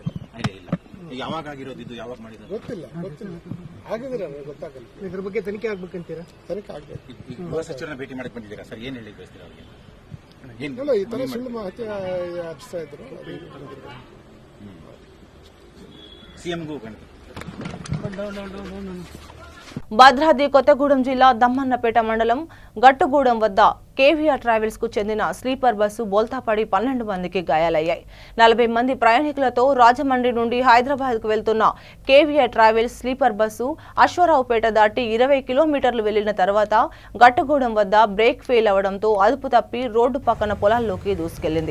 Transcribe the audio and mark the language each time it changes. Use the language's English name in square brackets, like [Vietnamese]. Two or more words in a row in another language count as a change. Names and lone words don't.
[Kannada] ಇಲ್ಲ. ಯಾವಾಗ ಆಗಿರೋದು, ಇದು ಯಾವಾಗ ಮಾಡಿದ್ರು ಗೊತ್ತಿಲ್ಲ. ಆಗಿದ್ರೆ ಗೊತ್ತಾಗಲ್ಲ. ಇದ್ರ ಬಗ್ಗೆ ತನಿಖೆ ಆಗ್ಬೇಕಂತೀರಾ? ತನಿಖೆ ಆಗ್ಬೇಕು. ಗೃಹ ಸಚಿವರನ್ನ ಭೇಟಿ ಮಾಡಕ್ ಬಂದಿದ್ದೀರಾ ಸರ್? ಏನ್ ಹೇಳಿ ಬಯಸ್ತೀರಾ ಅವ್ರಿಗೆ? ಇಲ್ಲ, ಈ ತರ ಸುಳ್ಳು ಮಾಹಿತಿ ಹರಿಸ್ತಾ ಇದ್ರು. ಸಿಎಂಗೂ [Telugu] భద్రాద్రి కొత్తగూడెం జిల్లా దమ్మన్నపేట మండలం గట్టుగూడెం వద్ద కేవీఆర్ ట్రావెల్స్ కు చెందిన స్లీపర్ బస్సు బోల్తాపడి 12 మందికి గాయాలయ్యాయి. 40 మంది ప్రయాణికులతో రాజమండ్రి నుండి హైదరాబాద్ కు వెళ్తున్న కేవీఆర్ ట్రావెల్స్ స్లీపర్ బస్సు అశ్వరావుపేట దాటి 20 కిలోమీటర్లు వెళ్లిన తర్వాత గట్టుగూడెం వద్ద [English] brake fail [Telugu] అవడంతో అదుపు తప్పి రోడ్డు పక్కన పొలాల్లోకి దూసుకెళ్లింది.